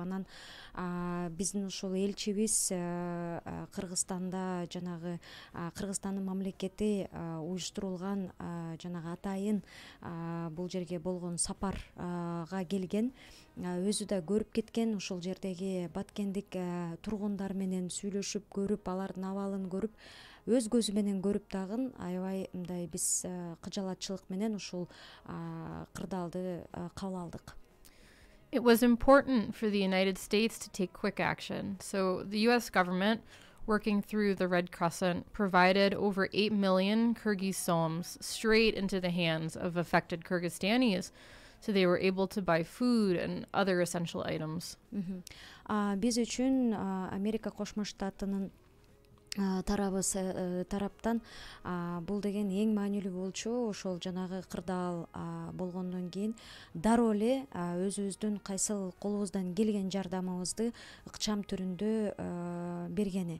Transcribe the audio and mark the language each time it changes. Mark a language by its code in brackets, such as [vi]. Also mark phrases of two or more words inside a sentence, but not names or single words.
[ky] Анан биздин ушул элчибиз Кыргызстанда жанагы Кыргызстандын мамлекети уюштурулган жанагы атайын бул жерге болгон сапарга келген, өзү да көрүп кеткен, ушул жердеги баткендик тургундар менен сүйлөшүп көрүп, алардын абалын көрүп, өз көзү менен көрүп дагы аябай мындай биз кыжалатчылык менен ушул кырдаалды кабыл алдык. [en] It was important for the United States to take quick action. So the US government, working through the Red Crescent, provided over 8 million Kyrgyz soms straight into the hands of affected Kyrgyzstanis, so they were able to buy food and other essential items. [ky] Биз үчүн Америка Кошмо Штатынын тараптан бул деген эң маанилүү болчу. Ошол жанагы кырдаал болгондон кийин дароо эле өзүбүздүн кайсыл колубуздан келген жардамыбызды ыкчам түрүндө бергени.